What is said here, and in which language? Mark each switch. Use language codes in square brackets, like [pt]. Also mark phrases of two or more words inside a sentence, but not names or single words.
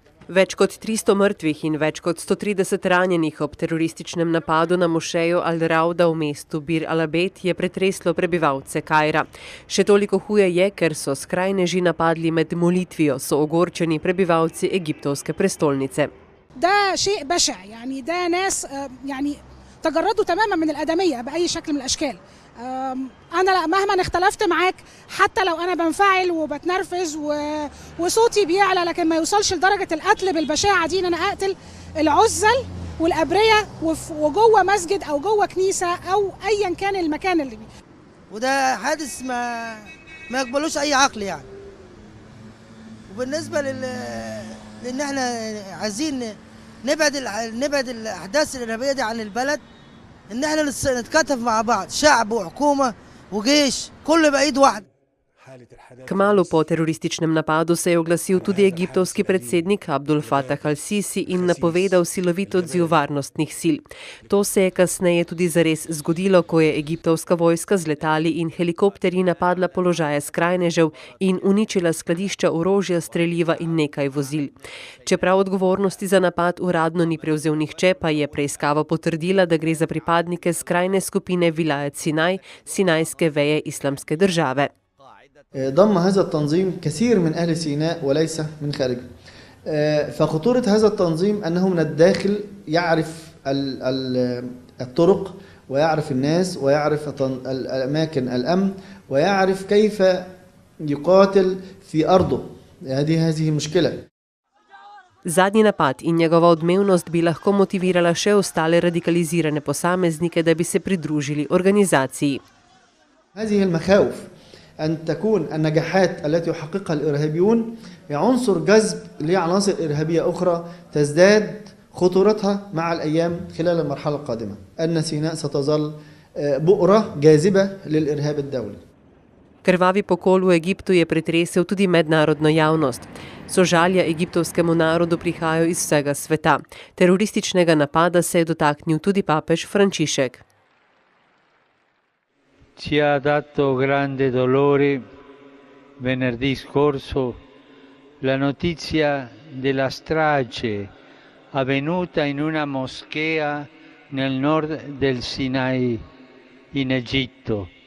[sl] Več kot 300 mrtvih in več kot 130 ranjenih ob terorističnem napadu na mošejo Al-Rawda v mestu Bir al-Abed je pretreslo prebivalce Kaira. Še toliko huje je, ker so skrajneži napadli med molitvijo, so ogorčeni prebivalci egiptovske prestolnice. [ar] ده شيء بشع يعني ده ناس يعني تجردوا تماما من الآدمية بأي شكل من الأشكال. أنا مهما اختلفت معاك حتى لو أنا بنفعل وبتنرفز وصوتي بيعلى لكن ما يوصلش لدرجة القتل بالبشاعة دي إن أنا أقتل العزل والأبرية وجوه مسجد أو جوه كنيسة أو أيا كان المكان اللي بيه. وده حادث ما يقبلوش أي عقل يعني. وبالنسبة لأن احنا عايزين نبعد الأحداث الإرهابية دي عن البلد، إن احنا نتكاتف مع بعض شعب وحكومة وجيش كل بإيد واحدة. [sl] Kmalu po terorističnem napadu se je oglasil tudi egiptovski predsednik Abdul Fatah al-Sisi in napovedal silovit odziv varnostnih sil. To se je kasneje tudi zares zgodilo, ko je egiptovska vojska z letali in helikopterji napadla položaje skrajnežev in uničila skladišča orožja, streljiva in nekaj vozil. Čeprav odgovornosti za napad uradno ni prevzel nihče, pa je preiskava potrdila, da gre za pripadnike skrajne skupine Vilajet Sinaj, sinajske veje islamske države. [ar] ضم هذا التنظيم كثير من أهل سيناء وليس من خارجه. فخطورة هذا التنظيم أنه من الداخل يعرف الطرق ويعرف الناس ويعرف الأماكن الأمن ويعرف كيف يقاتل في أرضه. هذه مشكلة. [sl] Zadnji napad in njegova odmevnost bi lahko motivirala še ostale radikalizirane posameznike, da bi se pridružili organizaciji. [ar] هذه المخاوف أن تكون النجاحات التي يحققها الإرهابيون عنصر جذب لعناصر إرهابية أخرى تزداد خطورتها مع الأيام خلال المرحلة القادمة. أن سيناء ستظل بؤرة جاذبة للإرهاب الدولي. [sl] Krvavi pokol v Egiptu je pretresel tudi mednarodno javnost. Sožalja egiptovskemu narodu prihajajo iz vsega sveta. Terorističnega napada se je dotaknil tudi papež Frančišek. [it] Ci ha dato grande dolore venerdì scorso la notizia della strage avvenuta in una moschea nel nord del Sinai in Egitto.